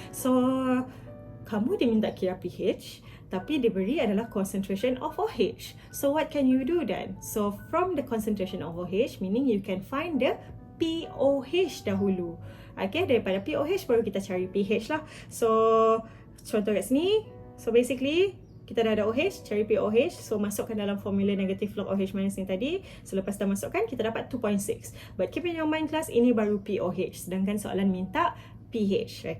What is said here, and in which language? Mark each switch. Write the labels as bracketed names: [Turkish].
[Malay] So kamu diminta kira pH tapi diberi adalah [English] concentration of OH. So what can you do then? So from the concentration of OH, meaning you can find the pOH [Malay] dahulu. Okay, daripada pOH baru kita cari pH lah. So contoh kat sini, so basically kita dah ada OH, cari pOH. So masukkan dalam formula [English] negative log OH minus [Malay] ni tadi. So lepas dah masukkan kita dapat 2.6. [English] But keep in your mind class, [Malay] ini baru pOH, sedangkan soalan minta pH.